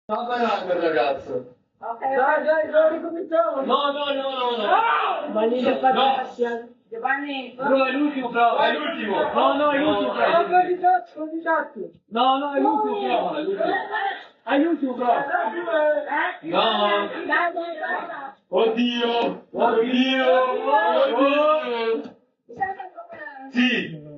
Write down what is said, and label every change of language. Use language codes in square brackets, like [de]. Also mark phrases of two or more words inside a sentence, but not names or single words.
[it] Campionato, ragazzo. Okay. Dai, ricominciamo. No. [tl] Manina pa No. yan. [it] Giovanni. Bro, è l'ultimo, però. È l'ultimo. No, è l'ultimo, però. No, è l'ultimo, però. È l'ultimo, però. No. Dai. Oddio. Sì.